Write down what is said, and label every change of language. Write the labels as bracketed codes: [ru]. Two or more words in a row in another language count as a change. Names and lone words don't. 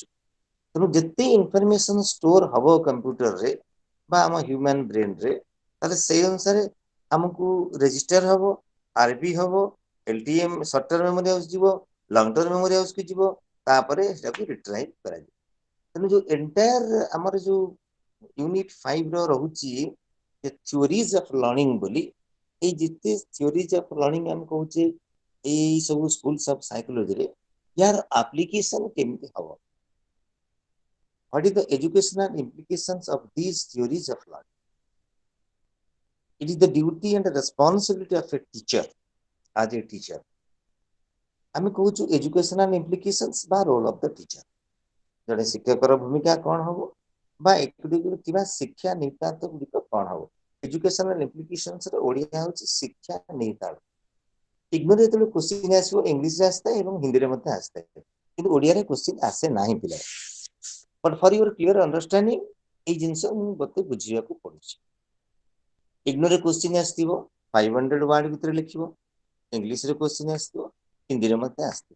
[or] ତେଣୁ ଯେତେ [en] information store [or] ହବ କମ୍ପ୍ୟୁଟରରେ ବା ଆମ [en] human brain-re, [or] ତାହେଲେ ସେଇ ଅନୁସାରେ ଆମକୁ ରେଜିଷ୍ଟର ହବ, ଆରବି ହବ, [en] LTM short term memory house [or] ଯିବ, [en] long term memory house-ku [or] ଯିବ, ତାପରେ ସେଟାକୁ ରିଟ୍ରାଇଭ୍ କରାଯିବ। ତେଣୁ ଯୋଉ ଏଣ୍ଟାୟାର ଆମର ଯୋଉ ୟୁନିଟ୍ 5 ର ରହୁଛି [en] theories of learning [or] ବୋଲି, ଏଇ ଯେତେ [en] theories of learning [or] ଆମେ କହୁଛେ ଏଇ ସବୁ [en] schools of psychology-re, [or] यार application କେମିତି ହବ? [en] What is the educational implications of these theories of learning? It is the duty and the responsibility of a teacher as a teacher. [or] ଆମେ କହୁଛୁ [en] educational implications [or] ବା [en] role of the teacher. [or] ଜଣେ ଶିକ୍ଷକର ଭୂମିକା କ'ଣ ହବ ବା ଏଗୁଡ଼ିକ ଥିବା ଶିକ୍ଷା ନିତାନ୍ତ ଗୁଡ଼ିକ କ'ଣ ହବ? [en] educational implications [or] ର ଓଡ଼ିଆ ହେଉଛି ଶିକ୍ଷା ନିତାନ୍ତ। ଇଗ୍ନୋର ଯେତେବେଳେ କ୍ୱେଶ୍ଚିନ୍ ଆସିବ ଇଂଲିଶରେ ଆସିଥାଏ ଏବଂ ହିନ୍ଦୀରେ ମଧ୍ୟ ଆସିଥାଏ, କିନ୍ତୁ ଓଡ଼ିଆରେ କ୍ୱେଶ୍ଚିନ୍ ଆସେ ନାହିଁ ପିଲା। [en] but for your clear understanding [or] ଏଇ ଜିନିଷ ମୁଁ ମୋତେ ବୁଝିବାକୁ ପଡୁଛି। ଇଗ୍ନୋରରେ କ୍ୱେଶ୍ଚିନ୍ ଆସିଥିବ 500 ୱାର୍ଡ ଭିତରେ ଲେଖିବ, ଇଂଲିଶରେ କ୍ୱେଶ୍ଚିନ୍ ଆସିଥିବ, ହିନ୍ଦୀରେ ମଧ୍ୟ ଆସିଥିବ।